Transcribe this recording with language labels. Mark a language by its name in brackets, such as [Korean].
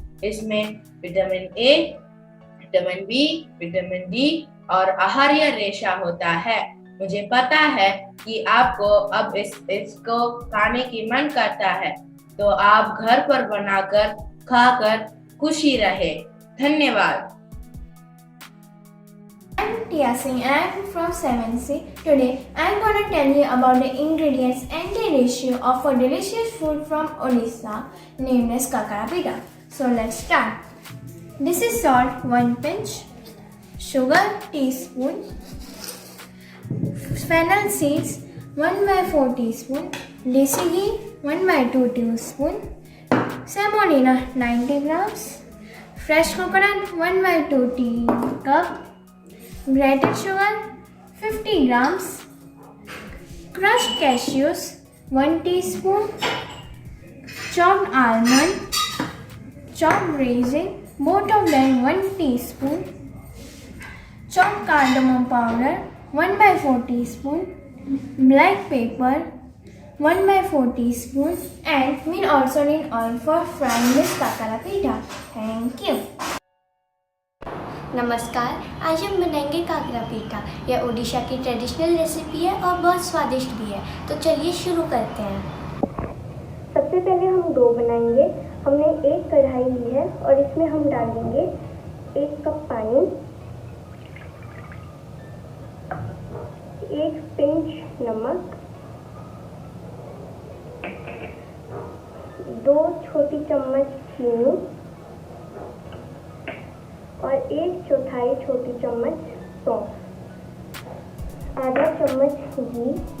[Hindi] इसमें vitamin A, vitamin B, vitamin D और आहार्य रेशा होता है। मुझे पता है कि आपको अब इसको खाने की मन करता है, तो आप घर पर बनाकर खाकर खुशी रहे। धन्यवाद। [English] I'm Tia Singh and I'm from 7C. Today I'm going to tell you about the ingredients and the ratio of a delicious food from Odisha named as kakara pita. So let's start. This is salt 1 pinch, sugar teaspoon, fennel seeds 1/4 teaspoon, desi ghee 1/2 teaspoon, semolina 90 grams, fresh coconut 1/2 teacup, grated sugar 50 grams, crushed cashews 1 teaspoon, chopped almond, chopped raisin, both of them 1 teaspoon, chopped cardamom powder 1/4 teaspoon, black pepper 1/4 teaspoon, and we also need oil for frying this kakara pita. Thank you. [Hindi] नमस्कार, आज हम बनाएंगे काकरा पीठा। यह उड़ीसा की [English] traditional recipe [Hindi] है और बहुत स्वादिष्ट भी है। तो चलिए शुरू करते हैं। सबसे पहले हम डो बनाएंगे। हमने एक कढ़ाई ली है और इसमें हम डालेंगे 1 कप पानी, 1 पिंच नमक, 2 छोटी चम्मच चीनी और 1/4 छोटी चम्मच सौंफ, आधा चम्मच घी